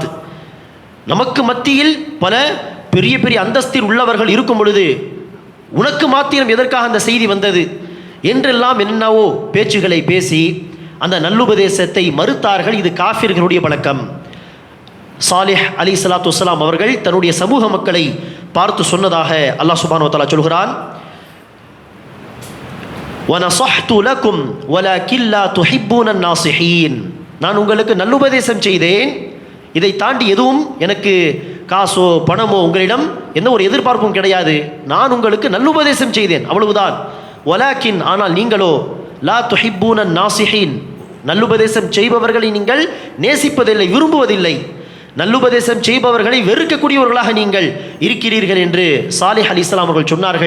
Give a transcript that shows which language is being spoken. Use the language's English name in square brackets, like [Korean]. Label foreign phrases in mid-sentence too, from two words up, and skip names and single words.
[Tamil] நமக்கு மத்தியில் பல பெரிய பெரிய அந்தஸ்தில் உள்ளவர்கள் இருக்கும் பொழுது உனக்கு மாத்திரம் எதற்காக அந்த செய்தி வந்தது என்றெல்லாம் என்னவோ பேச்சுகளை பேசி அந்த நல்லுபதேசத்தை மறுத்தார்கள். இது காஃபிர்களுடைய பழக்கம். சாலிஹ் [Arabic] عليه الصلاة والسلام [Tamil] அவர்கள் தன்னுடைய சமூக மக்களை பார்த்து சொன்னதாக [Arabic] الله سبحانه وتعالى [Tamil] சொல்கிறான், [Arabic] وَنَصَحْتُ لَكُمْ وَلَكِنْ لَا تُحِبُّونَ النَّاصِحِينَ, [Tamil] நான் உங்களுக்கு நல்லுபதேசம் செய்தேன், இதை தாண்டி எதுவும் எனக்கு காசோ பணமோ உங்களிடம் எந்த ஒரு எதிர்பார்ப்பும் கிடையாது, நான் உங்களுக்கு நல்லுபதேசம் செய்தேன், அவ்வளவுதான். வலாக்கின், ஆனால் நீங்களோ [Arabic] لا تحبون الناصحين, [Tamil] நல்லுபதேசம் செய்பவர்களை நீங்கள் நேசிப்பதில்லை, விரும்புவதில்லை, நல்லுபதேசம் செய்பவர்களை வெறுக்கக்கூடியவர்களாக நீங்கள் இருக்கிறீர்கள் என்று சாலிஹ் [Arabic] عليه السلام [Tamil] அவர்கள் சொன்னார்கள்.